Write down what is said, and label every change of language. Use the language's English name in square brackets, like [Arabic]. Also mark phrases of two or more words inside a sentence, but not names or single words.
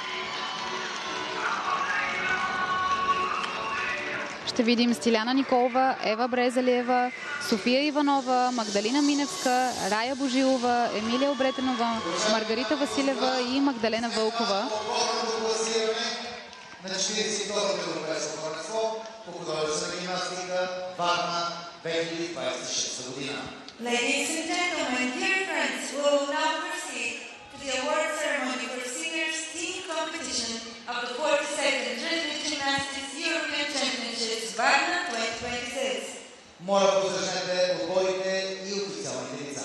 [Bulgarian] Ще видим Стиляна Николова, Ева Брезалиева, София Иванова, Магдалина Миневска, Рая Божилова, Емилия Обретенова, Маргарита Василева и Магдалена Вълкова. На 42-то европейско първенство по художествена гимнастика Варна 2026 година. [English] Ladies and gentlemen, dear friends, we will now proceed to the award ceremony for seniors team competition of the 42nd Rhythmic Gymnastics European Championships Varna 2026. [Bulgarian] Моля, посрещнете отборите и официалните лица.